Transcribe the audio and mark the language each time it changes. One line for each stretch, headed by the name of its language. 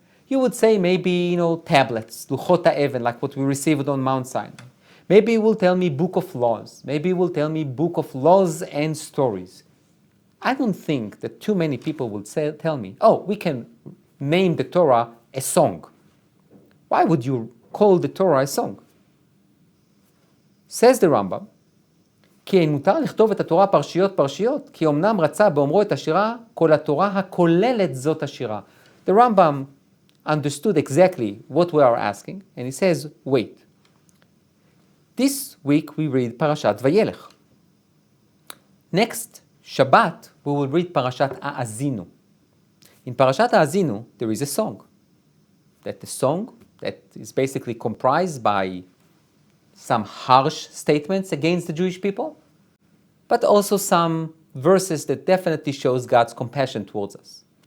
English: You would say maybe, tablets, Luchot HaEven, like what we received on Mount Sinai. Maybe you will tell me Book of Laws. Maybe you will tell me Book of Laws and Stories. I don't think that too many people will tell me, we can name the Torah a song. Why would you call the Torah a song? Says the Rambam,
Hebrew: כי אין מותר לכתוב את התורה פרשיות, כי אמנם רצה באומרו את השירה, כל התורה הכוללת זאת השירה.
English: The Rambam understood exactly what we are asking, and he says, wait. This week we read Parashat Vayelech. Next Shabbat, we will read Parashat Ha'azinu. In Parashat Ha'azinu, there is a song. That is basically comprised by some harsh statements against the Jewish people, but also some verses that definitely shows God's compassion towards us.